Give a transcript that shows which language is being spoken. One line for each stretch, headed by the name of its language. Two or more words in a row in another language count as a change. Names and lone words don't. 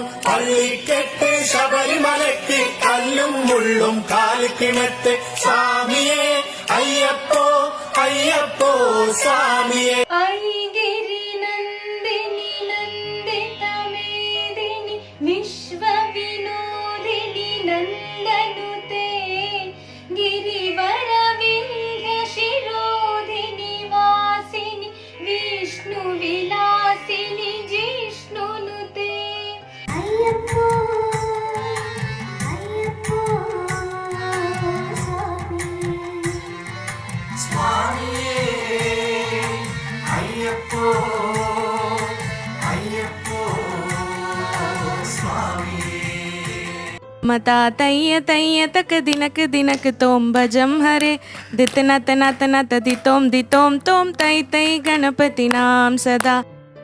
Malayalam: പള്ളിക്കെട്ട് ശബരിമലക്ക് കല്ലും മുള്ളും കാലിക്ക് മെത്ത് സ്വാമിയേ അയ്യപ്പോ അയ്യപ്പോ സ്വാമിയേ.
Sanskrit: ഐഗിരി നന്ദിനി നന്ദിതമേദിനി വിശ്വവിനോദിനി നന്ദനുതേ गिरिवरविंध्य शिरोधिनि वासिनि विष्णु विलासिनि जिष्णुनुते.
Malayalam: അയ്യപ്പോ അയ്യപ്പോ സ്വാമിയേ അയ്യപ്പോ അയ്യപ്പോ സ്വാമിയേ.
Sanskrit: मता तय्य तय्य तक दिनक तोम भजम हरे दित नत नत नत दितोम दितोम तोम तै तै गणपति नाम सदा.